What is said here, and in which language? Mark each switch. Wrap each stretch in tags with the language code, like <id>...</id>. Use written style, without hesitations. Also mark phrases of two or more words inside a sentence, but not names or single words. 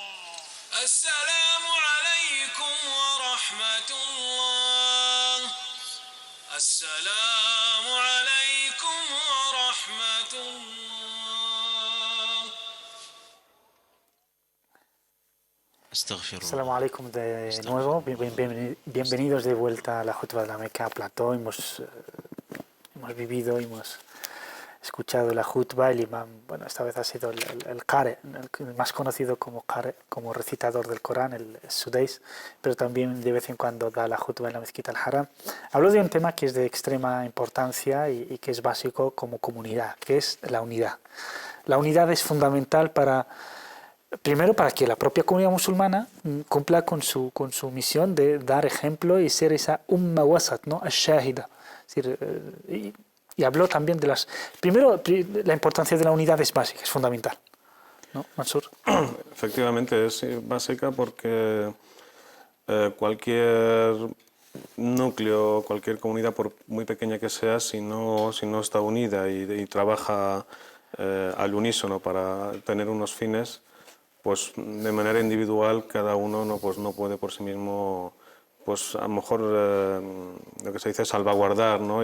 <ar>السلام عليكم ورحمة الله. السلام عليكم ورحمة الله. استغفر الله. السلام عليكم</ar> <es>de nuevo, bienvenidos de vuelta a la Jutba de la Meca, a Plató. Hemos vivido, hemos escuchado la Jutba, el imam, bueno, esta vez ha sido el Qari, el más conocido como Qari, como recitador del Corán, el Sudais, pero también de vez en cuando da la Jutba en la Mezquita al-Haram. Habló de un tema que es de extrema importancia y que es básico como comunidad, que es la unidad. La unidad es fundamental primero para que la propia comunidad musulmana cumpla con su misión de dar ejemplo y ser esa</es> <ar>أمة وسط,</ar> <es>¿no? Ash-shahida. Es decir, y habló también de primero, la importancia de la unidad es básica, es fundamental, ¿no, Mansur? Efectivamente, es básica porque cualquier núcleo, cualquier comunidad, por muy pequeña que sea, si no está unida y trabaja al unísono para tener unos fines, pues de manera individual cada uno no puede por sí mismo, pues a lo mejor lo que se dice salvaguardar, ¿no?</es>